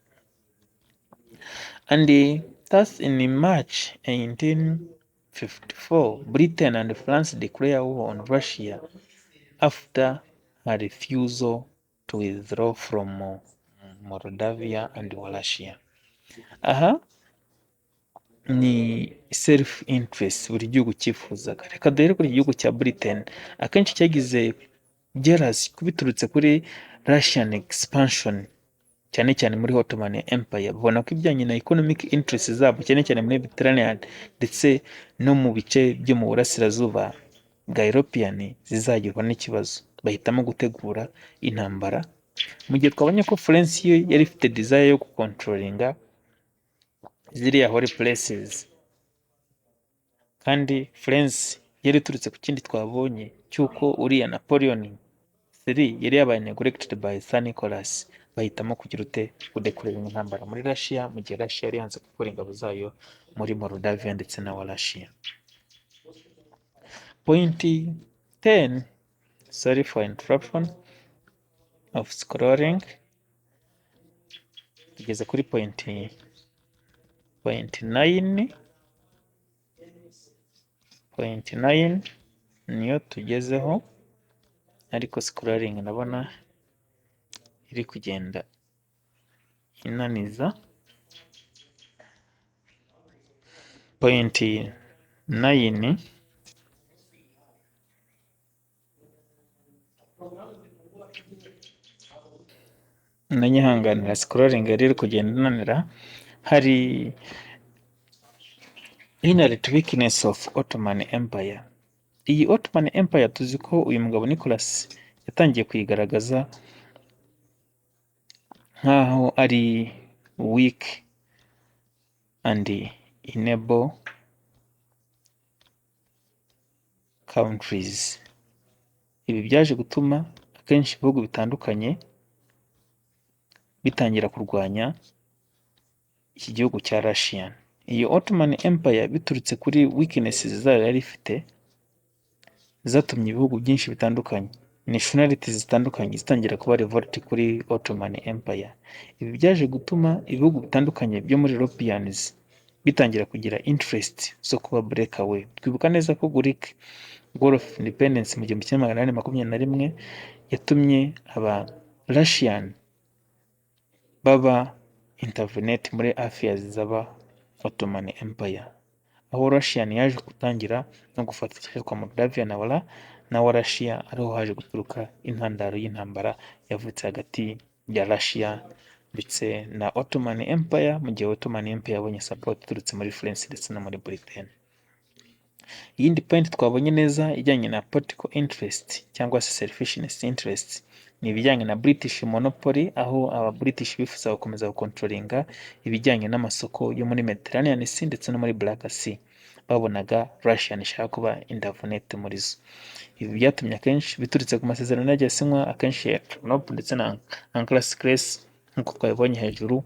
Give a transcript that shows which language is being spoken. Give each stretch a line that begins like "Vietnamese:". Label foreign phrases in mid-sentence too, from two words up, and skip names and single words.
English: And thus in March 1854, Britain and France declared war on Russia after her refusal to withdraw from Moldavia and Wallachia.
Kinyarwanda: Aha ni
English: self interest
Kinyarwanda: buri gihugu cyifuzaga. Reka duhere kuri igihugu cya Britain, akenshi cyagize jealousy kubiturutse kuri
English: Russian expansion
Kinyarwanda: cyane cyane muri Ottoman Empire. Babona ko ibijyanye na
English: economic interest
Kinyarwanda: zabo cyane cyane muri Mediterranean ndetse no mu bice byo mu burasirazuba bwa European zizagirwa n'ikibazo, bahitamo gutegura intambara. Mu gihe twabonye ko France yo yari ifite desire yo gukontrolinga ziriya
English: holy places,
Kinyarwanda: kandi France yari iturutse ku kindi twabonye cy'uko uriya Napoleon III yari yabaye
English: neglected by Sir Nicholas,
Kinyarwanda: bahitamo kugira ute kudekurira intambara muri Russia, mu gihe Russia yari yanze gukora ingabo zayo muri Moldavia ndetse na Wallachia.
English: Point 10, sorry for interruption of scrolling,
Kinyarwanda: tugeze kuri point 9. Point 9 niyo tugezeho, ariko scrolling ndabona iri kugenda inaniza. Point 9 nanyihanganira scrolling iri kugenda inanira.
English: Hari inherent weakness of Ottoman Empire.
Kinyarwanda: Iyi Ottoman Empire tuzi ko uyu mugabo Nicholas yatangiye kuyigaragaza nkaho ari
English: weak and unable countries.
Kinyarwanda: Ibi byaje gutuma akenshi ibihugu bitandukanye bitangira kurwanya iki gihugu cya Russia. Iyi Ottoman Empire biturutse kuri weaknesses zayo yari ifite, zatumye ibihugu byinshi bitandukanye, nationalities zitandukanye zitangira kuba revolt kuri Ottoman Empire. Ibi byaje gutuma ibihugu bitandukanye byo muri Europeans bitangira kugira interest zo kuba
English: break away.
Kinyarwanda: Twibuka neza ko Greek War of Independence mu 1821 yatumye aba Russian baba intervenate muri affairs z'aba Ottoman Empire, aho Russian yaje gutangira no gufata igice kwa Moldavia na Wallachia, ariho haje guturuka intandaro y'intambara yavutse hagati ya Russia ndetse na Ottoman Empire, mu gihe Ottoman Empire yabonye support iturutse muri France ndetse no muri Britain. Iyindi point twabonye neza ijyanye na
English: political interest
Kinyarwanda: cyangwa se
English: selfishness interest
Kinyarwanda: ni ibijyanye na
English: British monopoly,
Kinyarwanda: aho aba British bifuza gukomeza gukontrolinga ibijyanye n'amasoko yo muri Mediterranean Sea ndetse no muri Black Sea. Babonaga Russian ishaka kuba intervenate muri zo. Ibi byatumye akenshi biturutse ku masezerano yagiye asinywa akenshi ya Trinople ndetse na Ancras nk'uko twabibonye hejuru.